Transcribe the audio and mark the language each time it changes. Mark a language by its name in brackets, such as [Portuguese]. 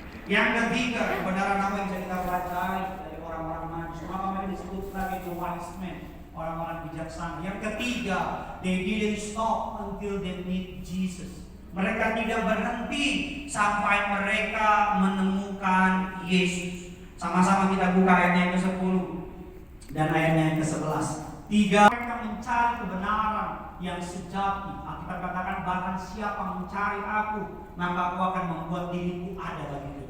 [Indonesian] Yang ketiga, kebenaran apa yang bisa kita pelajari dari orang-orang majus? Maka mereka disebut sebagai [English] the wise men, [Indonesian] orang-orang bijaksana. Yang ketiga, [English] they didn't stop until they meet Jesus. [Indonesian] Mereka tidak berhenti sampai mereka menemukan Yesus. Sama-sama kita buka ayatnya yang ke-10 dan ayatnya yang ke-11. 3. Mereka mencari kebenaran yang sejati. Alkitab katakan bahkan siapa mencari aku, maka aku akan membuat diriku ada baginya.